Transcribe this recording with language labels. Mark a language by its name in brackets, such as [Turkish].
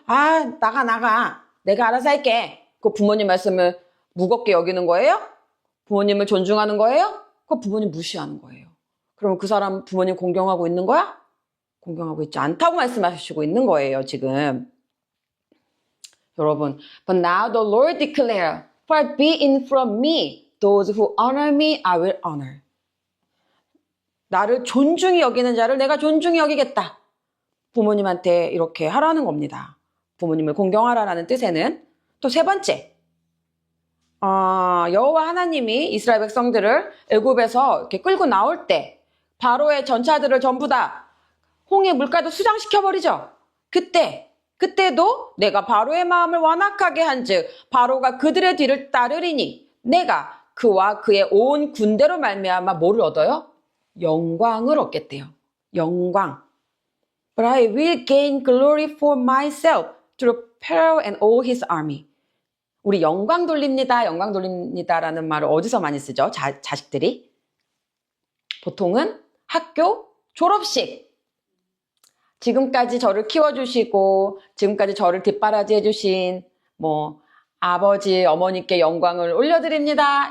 [Korean] 아 나가 내가 알아서 할게. 그 부모님 말씀을 무겁게 여기는 거예요? 부모님을 존중하는 거예요? 그 부모님 무시하는 거예요. 그럼 그 사람 부모님 공경하고 있는 거야? 공경하고 있지 않다고 말씀하시고 있는 거예요, 지금. 여러분, [English] but now the Lord declare, far be it from me, those who honor me, I will honor. [Korean] 나를 존중히 여기는 자를 내가 존중히 여기겠다. 부모님한테 이렇게 하라는 겁니다. 부모님을 공경하라는 뜻에는. 또 세 번째, 여호와 하나님이 이스라엘 백성들을 애굽에서 이렇게 끌고 나올 때 바로의 전차들을 전부 다 홍해 물가도 수장시켜버리죠. 그때도 내가 바로의 마음을 완악하게 한즉 바로가 그들의 뒤를 따르리니 내가 그와 그의 온 군대로 말미암아 뭐를 얻어요? 영광을 얻겠대요. 영광. [English] But I will gain glory for myself through Pharaoh and all his army. [Korean] 우리 영광 돌립니다라는 말을 어디서 많이 쓰죠? 자식들이. 보통은 학교 졸업식. 지금까지 저를 키워주시고 지금까지 저를 뒷바라지 해주신 아버지, 어머니께 영광을 올려드립니다.